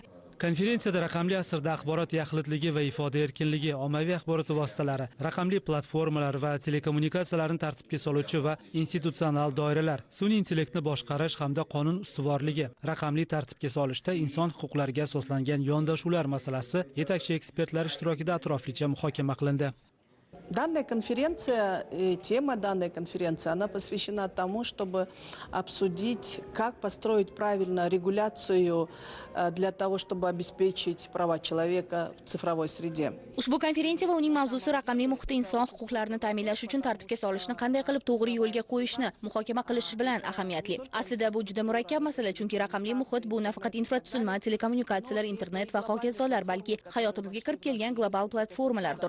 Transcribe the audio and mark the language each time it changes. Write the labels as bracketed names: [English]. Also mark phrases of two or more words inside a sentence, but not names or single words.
[Uzbek] Konferensiyada raqamli asrda axborot yaxlitligi va ifoda erkinligi, ommaviy axborot vositalari, raqamli platformalar va telekommunikatsiyalarni tartibga soluvchi va institutsional doiralar, sun'iy intellektni boshqarish hamda qonun ustuvorligi, raqamli tartibga solishda inson huquqlariga asoslangan yondashuvlar masalasi yetakchi ekspertlar ishtirokida atroflicha muhokama qilindi. [Russian] Данная конференция, тема данной конференции, она посвящена тому, чтобы обсудить, как построить правильно регуляцию для того, чтобы обеспечить права человека в цифровой среде. [Uzbek] Ushbu konferensiya va uning mavzusi raqamli muhitda inson huquqlarini ta'minlash uchun tartibga solishni qanday qilib to'g'ri yo'lga qo'yishni muhokama qilish bilan ahamiyatli. Aslida bu juda murakkab masala, chunki raqamli muhit bu nafaqat infratuzilma, telekommunikatsiyalar, internet va hokazolar, balki hayotimizga kirib kelgan global platformalardir.